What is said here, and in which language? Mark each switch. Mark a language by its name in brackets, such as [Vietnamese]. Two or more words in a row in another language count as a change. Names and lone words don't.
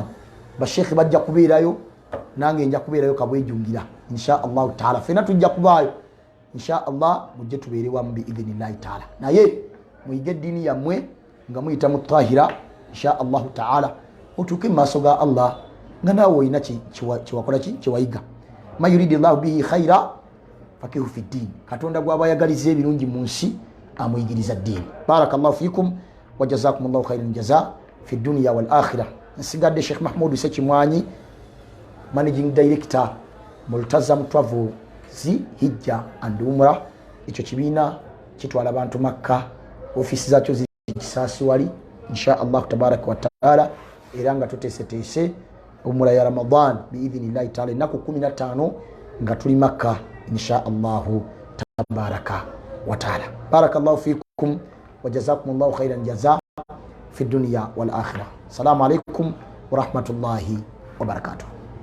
[Ganda] Bashekhe bajja kubeerayo, nange nja kubeerayo kabwejungira [Arabic] إن شاء الله تعالى. [Ganda] Fena tujja kubaayo [Arabic] إن شاء الله, [Ganda] mujje tubeere wamu [Arabic] بإذن الله تعالى. [Ganda] Naye muyige eddiini yammwe nga muyita mu Twahira [Arabic] إن شاء الله تعالى, [Ganda] otuuke mu maaso ga Allah nga naawe olina kyewakola kyewayiga. [Arabic] من يرد الله به خيرا يفقهه في الدين. [Ganda] Katonda gw'abayagaliza ebirungi mu nsi amuyigiriza ddiini. [Arabic] بارك الله فيكم وجزاكم الله خيرا جزاء في الدنيا والآخرة. [Ganda] Nsigadde Sheikh Mahmoud Sekimwanyi, [English] managing director [Ganda] Multazam Travels Hijja and Umrah. Ekyo kibiina kitwala abantu Makka, ofisi zaakyo ziri Kisaasi wali [Arabic] إن شاء الله تبارك وتعالى, [Ganda] era nga tuteeseteese umra ya Ramadan [Arabic] بإذن الله تعالى [Ganda] ennaku 15 nga tuli Makka [Arabic] إن شاء الله تبارك وتعالى. بارك الله فيكم وجزاكم الله خيرا جزاء في الدنيا والآخرة. السلام عليكم ورحمة الله وبركاته.